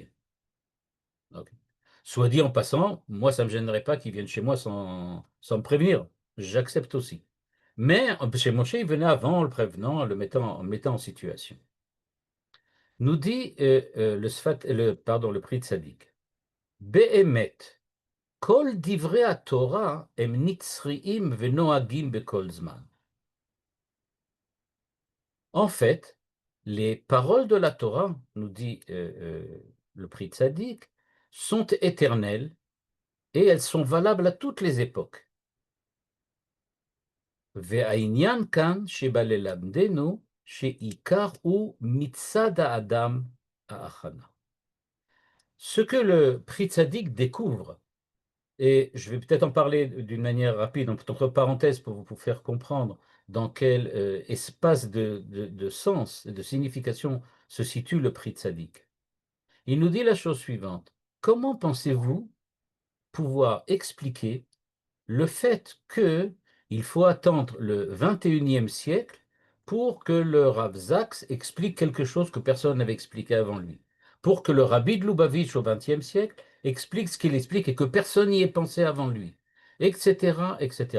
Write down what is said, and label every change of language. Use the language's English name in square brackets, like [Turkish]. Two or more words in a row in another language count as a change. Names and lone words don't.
[French] Ok. Soit dit en passant, moi, ça ne me gênerait pas qu'il vienne chez moi sans me prévenir. J'accepte aussi. Mais chez Moshe, il venait avant en le prévenant, en le mettant en situation. Nous dit le Pri Tzadik. [Hebrew] באמת, כל דברי תורה הם נצחיים ונוהגים בכל זמן. [French] En fait, les paroles de la Torah, nous dit le Pri Tzadik, sont éternelles et elles sont valables à toutes les époques. [Hebrew] והעניין כאן שבא ללמדנו שעיקר הוא מצד האדם ההכנה. [French] Ce que le Pri Tzadik découvre, et je vais peut-être en parler d'une manière rapide, entre parenthèses, pour vous faire comprendre dans quel espace de sens et de signification se situe le Pri Tzadik. Il nous dit la chose suivante. Comment pensez-vous pouvoir expliquer le fait qu'il faut attendre le 21e siècle pour que le Rav Zaks explique quelque chose que personne n'avait expliqué avant lui, pour que le Rabbi de Lubavitch au 20e siècle explique ce qu'il explique et que personne n'y ait pensé avant lui, etc., etc.